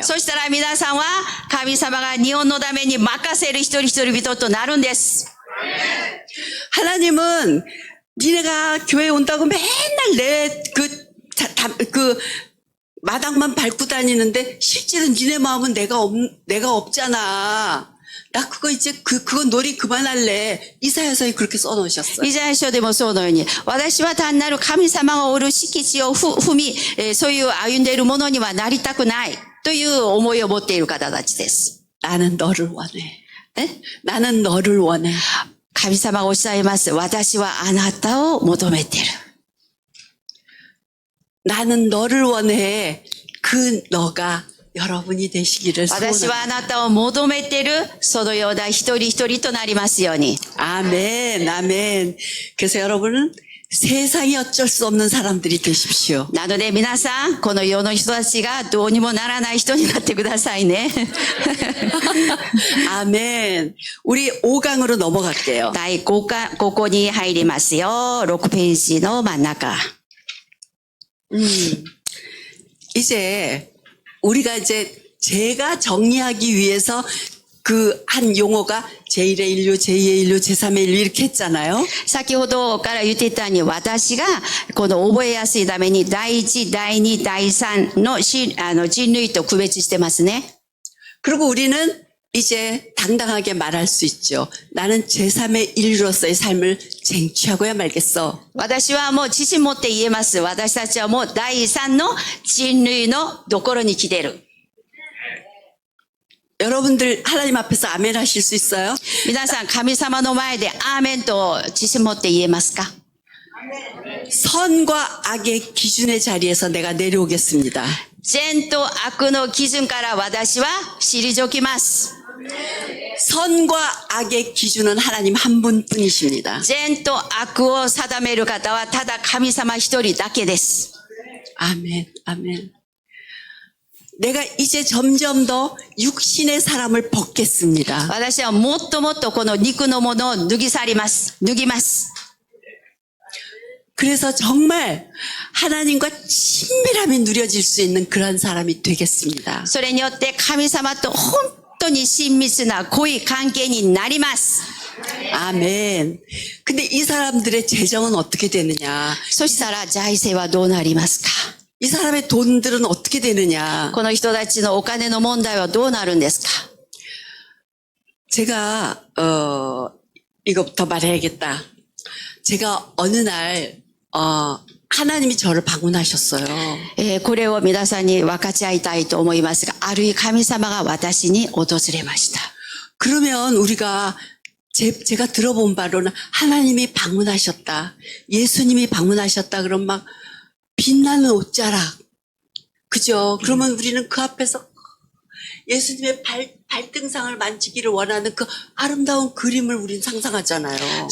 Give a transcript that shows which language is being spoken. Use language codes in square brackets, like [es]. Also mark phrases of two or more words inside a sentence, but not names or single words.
[ja] そしたら皆さんは神様が日本のために任せる一人一人々となるんです。 [ko] 하나님은 니네가 교회 온다고 맨날 그 마당만 밟고 다니는데 실제로 니네 마음은 내가 없잖아. 나 그거 이제 그거 놀이 그만할래. 이사야서에 그렇게 써놓으셨어요. [ja] イザヤ書でもそうのように、私は単なる神様がおる敷地を踏み、そういう歩んでいるものにはなりたくないという思いを持っている方たちです。 [ko] 나는 너를 원해. 나는 너를 원해. [ja] 神様がおっしゃいます。私はあなたを求めている。 [ko] 나는 너를 원해. 그 너가 여러분이 되시기를 [ja] 私 [ko] 소원합니다. [ja] はあなたを求めている、そのような一人一人となりますように。 [ko] 아멘, 아멘. 그래서 여러분은 세상이 어쩔 수 없는 사람들이 되십시오. [ja] なので皆さん、この世の人たちがどうにもならない人になってくださいね。 [ko] 아멘. 우리 5강으로 넘어갈게요. [ja] 第5項に入りますよ。6ページの真ん中。 [ko] 이제 우리가 이제 제가 정리하기 위해서 그 한 용어가 제1의 인류, 제2의 인류, 제3의 인류 이렇게 했잖아요. [ja] 先ほどから言っていたように、私がこの覚えやすいために、第1、第2、第3の人類と区別してますね。 [ko] 그리고 우리는 이제 당당하게 말할 수 있죠. 나는 제3의 인류로서의 삶을 쟁취하고야 말겠어. [ja] 私はもう自信持って言えます。私たちはもう第3の人類のところに来てる。 [ko] 여러분들 하나님 앞에서 아멘 하실 수 있어요? [ja] 皆さん、神様の前でアーメンと自信持って言えますか？ [ko] 선과 악의 기준의 자리에서 내가 내려오겠습니다. [ja] 善と悪の基準から私は退きます。 [ko] 선과 악의 기준은 하나님 한 분뿐이십니다. [ja] 善と悪を定める方はただ神様一人だけです。 [ko] 아멘, 아멘. 내가 이제 점점 더 육신의 사람을 벗겠습니다. [ja] 私はもっともっとこの肉のものを脱ぎ去ります。脱ぎます。 [ko] 그래서 정말 하나님과 친밀함이 누려질 수 있는 그런 사람이 되겠습니다. [ja] それによって神様と本当に親密な濃い関係になります。 [ko] 아멘. 근데 이 사람들의 재정은 어떻게 되느냐? [ja] そしたら財政はどうなりますか？ [ko] 이 사람의 돈들은 어떻게 되느냐? [ja] この人たちのお金の問題はどうなるんですか？ [ko] 제가 이거부터 말해야겠다. 제가 어느 날 하나님이 저를 방문하셨어요. [ja] これを皆さんに分かち合いたいと思いますが、ある神様が私に訪れました。 [ko] 그러면 우리가 제가 들어본 바로는 하나님이 방문하셨다. 예수님이 방문하셨다. 그럼 막 빛나는 옷자락. 그죠? 그러면 우리는 그 앞에서 예수님의 발등상을 만지기를 원하는 그 아름다운 그림을 우린 상상하잖아요.